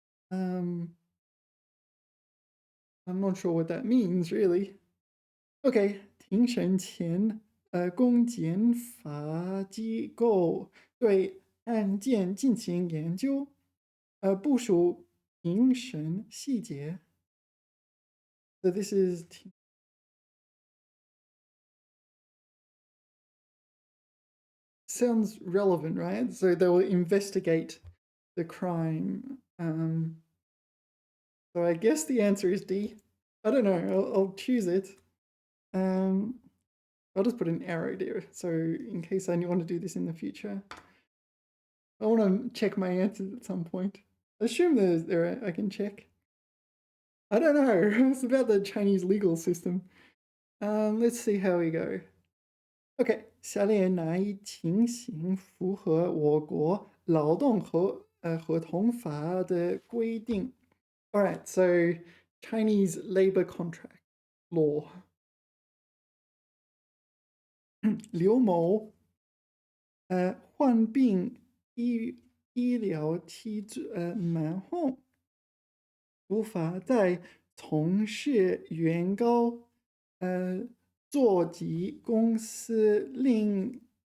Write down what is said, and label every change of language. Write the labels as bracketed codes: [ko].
[en] I'm not sure what that means, really. [zh] Okay, 庭审前公检法机构对案件进行研究，部署庭审细节. [en] So this is sounds relevant, right? So they will investigate the crime. So I guess the answer is D. I don't know. I'll choose it. I'll just put an arrow there. So in case I want to do this in the future, I want to check my answers at some point. Assume there I can check. I don't know. It's about the Chinese legal system. Let's see how we go. [zh] Okay, 下列哪一情形符合我国劳动合同法的规定? [en] All right, so Chinese labor contract law. [zh] 刘某患病医疗期满后，无法再从事原告座级公司另